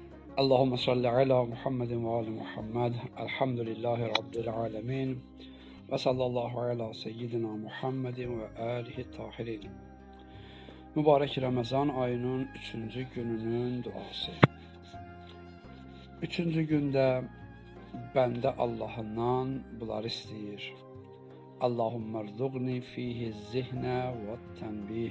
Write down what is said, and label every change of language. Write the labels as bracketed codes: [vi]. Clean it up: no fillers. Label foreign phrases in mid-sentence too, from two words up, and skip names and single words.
[ar] اللهم صل على محمد وآل محمد. الحمد لله رب العالمين. وصلى الله على سيدنا محمد وآله الطاهرين. [tr] Mübarek Ramazan ayının 3. gününün duası. 3. [az] gündə bəndə Allahından bunları istəyir. [ar] اللهم ارزقني فيه الذهن والتنبيه.